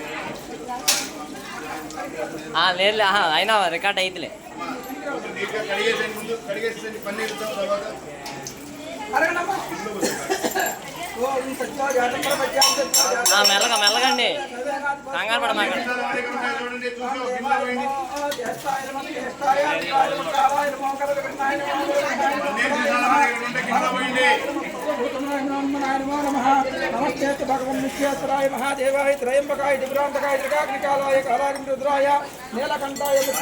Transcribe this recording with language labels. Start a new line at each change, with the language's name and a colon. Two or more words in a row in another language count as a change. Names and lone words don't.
Telugu: లేదు అయినా రికార్డ్ అయితేలే మెల్లగా మెల్లగండి కంగారు పడమాకండి
Sanskrit: नमस्ते भगवन् विश्वेश्वराय महादेवाय त्रयंबकाय दिव्रांतकाय त्रिकाग्निकालाय कालाग्नि रुद्राय नीलकंठाय